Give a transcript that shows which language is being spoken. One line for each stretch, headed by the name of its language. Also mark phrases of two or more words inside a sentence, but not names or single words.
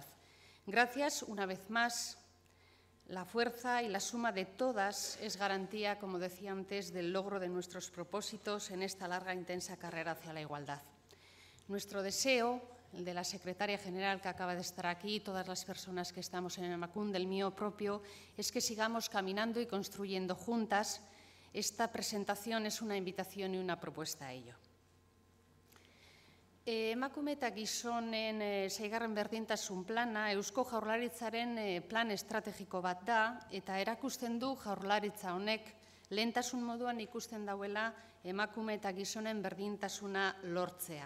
Spanish: Gracias, una vez más, la fuerza y la suma de todas es garantía, como decía antes, del logro de nuestros propósitos en esta larga e intensa carrera hacia la igualdad. Nuestro deseo, el de la secretaria general que acaba de estar aquí, todas las personas que estamos en Emakunde, el mío propio, es que sigamos caminando y construyendo juntas. Esta presentación es una invitación y una propuesta a ello.
Basque: Emakume eta gizonen 6. berdintasun plana Eusko Jaurlaritzaren plan estrategiko bat da eta erakusten du Jaurlaritza honek lehentasun moduan ikusten dauela emakume eta gizonen berdintasuna lortzea.